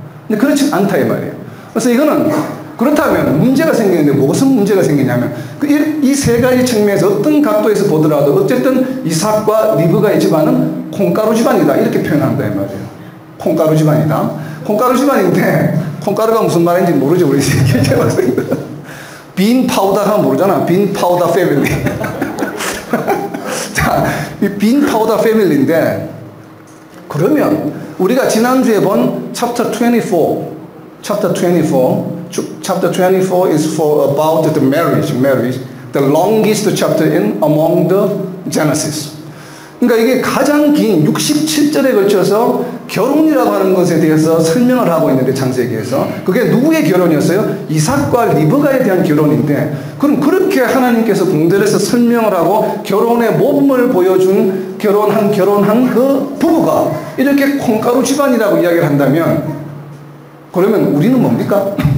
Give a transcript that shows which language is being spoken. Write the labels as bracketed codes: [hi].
[ko] 근데 그렇지 않다, 이 말이에요. 그래서 이거는, 그렇다면 문제가 생기는데 무슨 문제가 생기냐면, 이 세 가지 측면에서 어떤 각도에서 보더라도 어쨌든 이삭과 리브가의 집안은 콩가루 집안이다. 이렇게 표현한다, 이 말이에요. 콩가루 집안이다. 콩가루 집안인데, 콩가루가 무슨 말인지 모르죠, 우리 학생들. 빈 파우더가 모르잖아. 빈 파우더 패밀리. 자, 이 빈 파우더 패밀리인데, 그러면 우리가 지난주에 본 [en] chapter 24, chapter 24 is for about the marriage, the longest chapter in among the Genesis. [ko] 그러니까 이게 가장 긴 67절에 걸쳐서 결혼이라고 하는 것에 대해서 설명을 하고 있는데, 창세기에서 그게 누구의 결혼이었어요? 이삭과 리브가에 대한 결혼인데, 그럼 그렇게 하나님께서 공들여서 설명을 하고 결혼의 모범을 보여준 결혼한 그 부부가 이렇게 콩가루 집안이라고 이야기를 한다면, 그러면 우리는 뭡니까?